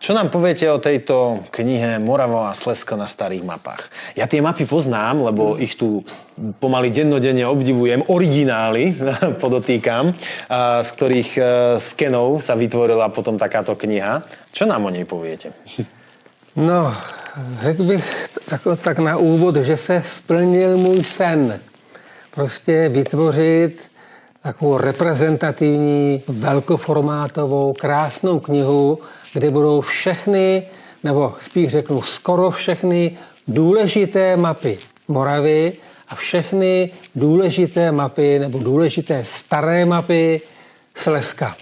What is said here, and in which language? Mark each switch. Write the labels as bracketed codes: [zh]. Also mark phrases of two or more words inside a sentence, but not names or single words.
[sk] Čo nám poviete o tejto knihe Morava a Slezsko na starých mapách? Ja tie mapy poznám, lebo ich tu pomaly dennodenne obdivujem. Originály, podotýkam, z ktorých skenov sa vytvorila potom takáto kniha. Čo nám o nej poviete? [cs] No, řekl bych tak na úvod, že se splnil můj sen. Prostě vytvořit takovou reprezentativní, velkoformátovou, krásnou knihu, kde budou všechny, nebo spíš řeknu skoro všechny důležité mapy Moravy a všechny důležité mapy nebo důležité staré mapy Slezska.